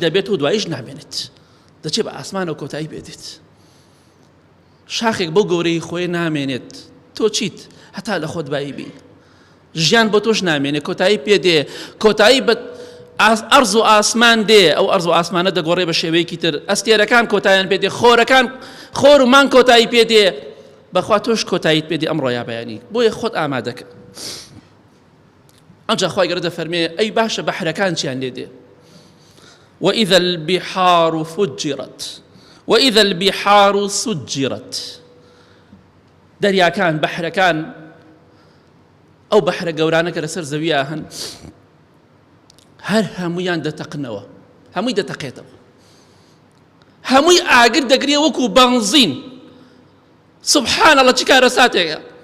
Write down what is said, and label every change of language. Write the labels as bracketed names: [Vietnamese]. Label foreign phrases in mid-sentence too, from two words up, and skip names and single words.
[Central Kurdish] دەبێت و دواییش نامێنێت دەچێت بە ئاسمانەوە کۆتایی بێدێت شاخێک بۆ گەورەی خۆی نامێنێت تۆ چیت هەتا لە خۆت بایی بی ژیان بۆ تۆش نامێنێت کۆتایی پێدێ کۆتایی بە ئەرز و ئاسمان دێ ئەو ئەرز و ئاسمانە دەگۆڕێ بە شێوەیەکی تر ئەستێرەکان کۆتاییان پێدێ خۆرەکان خۆر و مان کۆتایی پێدێ بەخوا تۆش کۆتاییت پێدێ ئەمڕۆ یا بەیانی بۆیە خۆت ئامادەکە ئەجا خۆی گەورە دەفەرمێ ئەی باشە بەحرەکان چیان لێ دێ [Arabic] وإذا البحار فجرت وإذا البحار سجرت [Central Kurdish] دەریاکان بەحرەکان ئەو بەحرە گەورانە کە لەسەر زەویە هەن هەر هەموویان دەتەقنەوە هەمووی دەتەقێتەوە هەمووی ئاگر دەگرێ وەکو بەنزین [Arabic] سبحان الله [Central Kurdish] چی کارەساتێکە